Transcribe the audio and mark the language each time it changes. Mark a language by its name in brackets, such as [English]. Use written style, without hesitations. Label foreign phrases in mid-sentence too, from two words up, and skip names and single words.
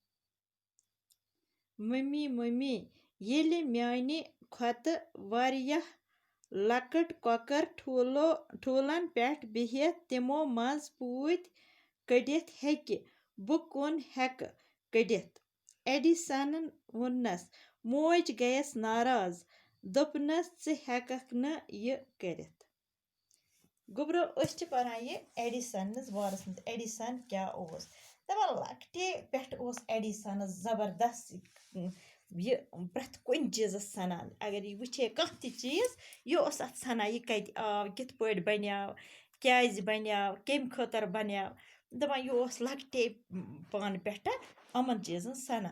[Kashmiri] मम्मी येलि म्यानि खोत वारियाह लकट कॉकर ठूलन पेठ बिहित तिमो मज पूत कड़ित हेकि, बु कुन हेक कड़ित। एडिसनन वोनस। मोज गयस नाराज, दोपनस च हेकक न ये करित। गुब्रो अस छ पढ़ान ये एडिसनस बारस में। एडिसन क्या ओस? दपन लकटे पेठ ओस एडिसनस जबरदस्त ये प्रथ कुन चीजस सनान। अगर ये वुचे कह ति चीज ये ओस अत सनान, ये कत आव, किथ पट बन्याव, क्याज बन्याव, केम खतर बन्याव। दपन ये ओस लकटे पान पेठ अमन चीजन सनान।